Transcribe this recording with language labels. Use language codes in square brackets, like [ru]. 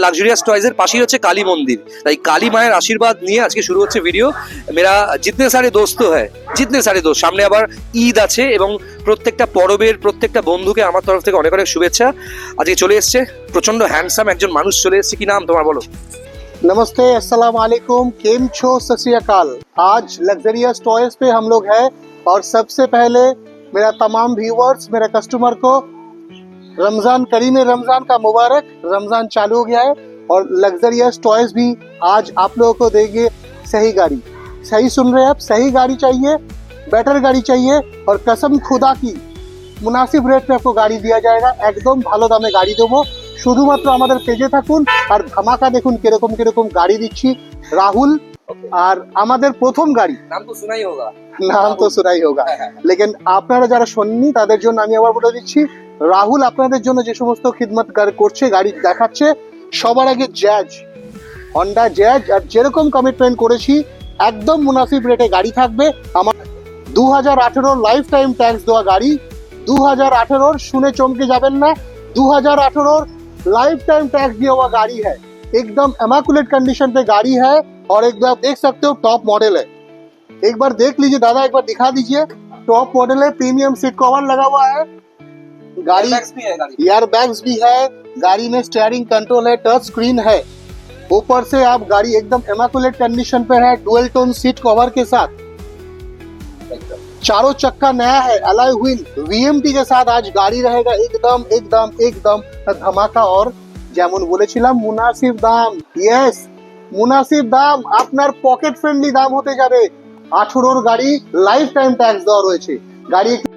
[bn] Luxurious টয়েজের পাশেই হচ্ছে কালী মন্দির, তাই কালী মায়ের আশীর্বাদ নিয়ে আজকে শুরু হচ্ছে ভিডিও। [hi] মেরা জিতনে সারে দোস্ত [bn] হ্যায়, জিতনে সারে দোস্ত, সামনে আবার ঈদ আছে, এবং প্রত্যেকটা পরবের প্রত্যেকটা বন্ধুকে আমার তরফ থেকে অনেক অনেক শুভেচ্ছা। আজকে চলে এসছে প্রচন্ড হ্যান্ডসাম একজন মানুষ চলে এসছে। কি নাম তোমার বলো? [hi] नमस्ते, अस्सलाम वालेकुम, केम छो, सत श्री अकाल। आज लग्जरियस टॉयज पे हम लोग हैं, और सबसे पहले मेरा तमाम व्यूअर्स, मेरे कस्टमर को रमजान करीम रमजान का मुबारक। रमजान चालू हो गया है, और लग्जरियस टॉयज भी आज आप लोगों को देंगे सही गाड़ी। सही सुन रहे हैं आप, सही गाड़ी चाहिए, बेटर गाड़ी चाहिए, और कसम खुदा की मुनासिब रेट पे आपको गाड़ी दिया जाएगा। [bn] एकदम ভালো দামে গাড়ি দেবো, শুধুমাত্র আমাদের পেজে থাকুন আর ধামাকা দেখুন কিরকম কিরকম গাড়ি দিচ্ছি। রাহুল, আর আমাদের প্রথম গাড়ি, [hi] নাম তো শোনাই হোগা, নাম তো শোনাই হোগা, [bn] লেকিন আপনারা যারা শোনেননি তাদের জন্য আমি আবার বলে দিচ্ছি, রাহুল আপনাদের জন্য যে সমস্ত খিদমত করছে, গাড়ি দেখাচ্ছে, সবার আগে জ্যাজ, হন্ডা জ্যাজ, আর যেরকম কমিটমেন্ট করেছি একদম মুনাসিব রেটে গাড়ি থাকবে। আমার 2018 লাইফ টাইম ট্যাক্স দেওয়া গাড়ি, 2018 শুনে চমকে যাবেন না, 2018 [hi] लाइफ टाइम टैक्स दिया हुआ गाड़ी है, एकदम इमैकुलेट कंडीशन पे गाड़ी है और एक बार देख सकते हो टॉप मॉडल है। एक बार देख लीजिए दादा, एक बार दिखा दीजिए, टॉप मॉडल है, प्रीमियम सीट कवर लगा हुआ है, गाड़ी एयर बैग्स भी है, गाड़ी में स्टीयरिंग कंट्रोल है, टच स्क्रीन है, ऊपर से आप गाड़ी एकदम इमैकुलेट कंडीशन पे है, डुअल टोन सीट कवर के साथ, चारों चक्का नया है, अलॉय व्हील वीएमटी के साथ आज गाड़ी रहेगा एकदम एकदम एकदम धमाका। [bn] और যেমন বলেছিলাম মুনাসিব দাম, ইয়েস মুনাসিব দাম, আপনার পকেট ফ্রেন্ডলি দাম হতে যাবে। 18 গাড়ি, লাইফ টাইম ট্যাক্স দেওয়া রয়েছে গাড়ি।